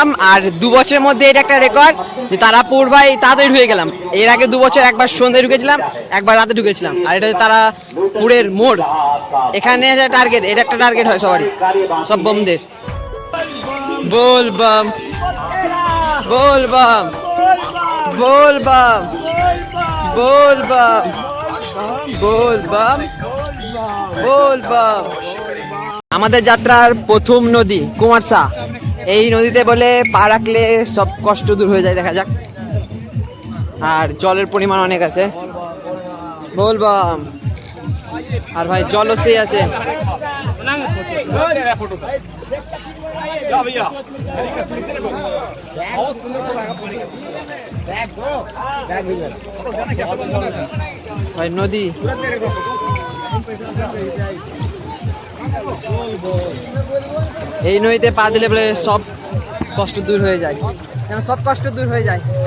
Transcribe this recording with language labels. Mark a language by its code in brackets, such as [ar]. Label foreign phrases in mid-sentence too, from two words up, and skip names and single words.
[bn] আর 2 বছরের মধ্যে এটা একটা রেকর্ড যে তারাপুর ভাই তাড়াতাড়ি ঢুকে গেলাম। এর আগে 2 বছর একবার সন্ধ্যায় ঢুকেছিলাম, একবার রাতে ঢুকেছিলাম। আর এটা তারাপুরের মোড়, এখানে একটা টার্গেট, এটা একটা টার্গেট হয় সবারই, সব বোমদের। [hi] बोल बम बोल बम बोल बम बोल बम बोल बम बोल बम। [bn] আমাদের যাত্রার প্রথম নদী কুমারসা। এই নদীতে বলে পা রাখলে সব কষ্ট দূর হয়ে যায়, দেখা যাক। আর জলের পরিমাণ অনেক আছে, [hi] बोल बम। [bn] আর ভাই জলও সেই আছে। ভাই নদী, এই নদীতে পা দিলে বলে সব কষ্ট দূর হয়ে যায়, সব কষ্ট দূর হয়ে যায়।